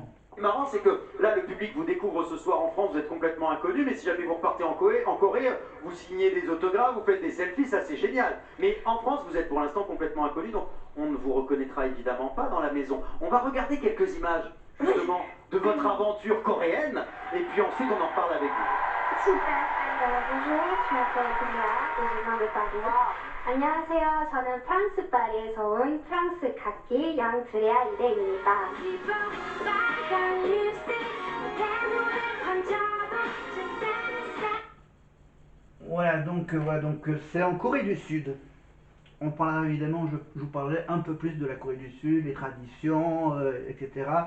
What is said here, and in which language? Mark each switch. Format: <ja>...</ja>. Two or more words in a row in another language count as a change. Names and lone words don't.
<fr>Ce qui est marrant, c'est que là, le public vous découvre ce soir en France, vous êtes complètement inconnu, mais si jamais vous repartez en Corée, vous signez des autographes, vous faites des selfies, ça c'est génial. Mais en France, vous êtes pour l'instant complètement inconnu, donc on ne vous reconnaîtra évidemment pas dans la maison. On va regarder quelques images, justement, de votre aventure coréenne, et puis ensuite on en reparle avec vous. Super. Bonjour, je m'appelle Bria et je viens de Paris.</fr> <ko>안녕하세요. 저는 프랑스 파리에서 온 프랑스 각기 양드레아 이레입니다.</ko> <fr>Voilà, donc c'est en Corée du Sud. On parlera évidemment, je vous parlerai un peu plus de la Corée du Sud, les traditions, etc.</fr>